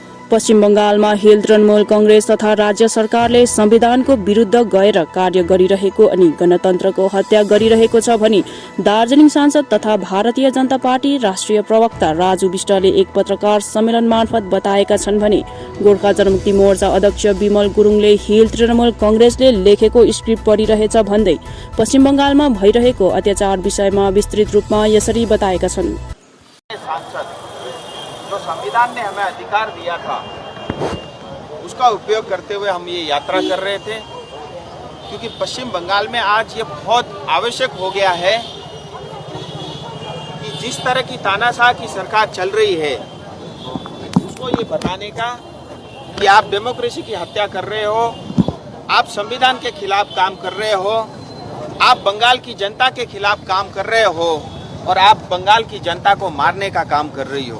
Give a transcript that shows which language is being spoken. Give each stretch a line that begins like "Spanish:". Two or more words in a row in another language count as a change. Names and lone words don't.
Nepali: पश्चिम बंगालमा हिल तृणमूल कांग्रेस तथा राज्य सरकारले संविधानको विरुद्ध गएर कार्य गरिरहेको अनि गणतन्त्रको हत्या गरिरहेको छ भनी दार्जिलिङ सांसद तथा भारतीय जनता पार्टी राष्ट्रिय प्रवक्ता राजु विष्टले एक पत्रकार सम्मेलन मार्फत बताएका छन् भने गोर्खा जनमुक्ति मोर्चा अध्यक्ष विमल गुरुङले हिल तृणमूल कांग्रेसले लेखेको स्क्रिप्ट पढिरहेछ भन्दै पश्चिम बंगालमा भइरहेको अत्याचार विषयमा विस्तृत रूपमा यसरी बताएका छन्।
Hindi: जो संविधान ने हमें अधिकार दिया था उसका उपयोग करते हुए हम ये यात्रा कर रहे थे, क्योंकि पश्चिम बंगाल में आज ये बहुत आवश्यक हो गया है कि जिस तरह की तानाशाह की सरकार चल रही है उसको ये बताने का कि आप डेमोक्रेसी की हत्या कर रहे हो, आप संविधान के खिलाफ काम कर रहे हो, आप बंगाल की जनता के खिलाफ काम कर रहे हो और आप बंगाल की जनता को मारने का काम कर रही हो।